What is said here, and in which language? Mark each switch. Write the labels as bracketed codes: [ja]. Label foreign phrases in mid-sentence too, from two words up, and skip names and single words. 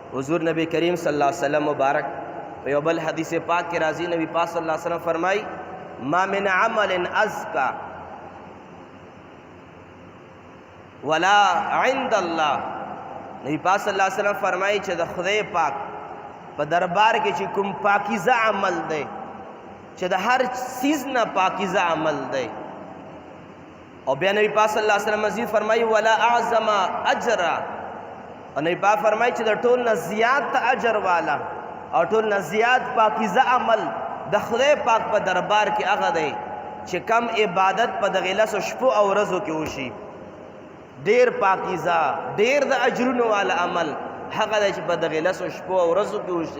[ps] حضور نبی کریم [ar] صلی اللہ علیہ وسلم [ps] مبارک یو بل حدیث پاک کے راضی نبی پاک [ar] صلی اللہ علیہ وسلم [ps] فرمائی [ar] ما من عمل ازکا ولا عند اللہ. [ps] نبی پاک [ar] صلی اللہ علیہ وسلم [ps] فرمائی چې د خدای پاک په دربار کې چې کوم پاکیزه عمل دی چې د هر چیز نه پاکیزه عمل دی. او بیا نبی پاک [ar] صلی اللہ علیہ وسلم [ps] مزید فرمائی [ar] ولا اعظم اجر. [ps] اور نبی پاک فرمائی چې د ټول نه زیات اجر والا او ټول نه زیات پاکیزه عمل د خدای پاک په دربار کې هغه دی چې کم عبادت په دغه لسو شپو او ورځو کې وشي. ډیر پاکیزه ډیر د اجرونو والا عمل هغه دی چې په دغه لسو شپو او ورځو کې وشي.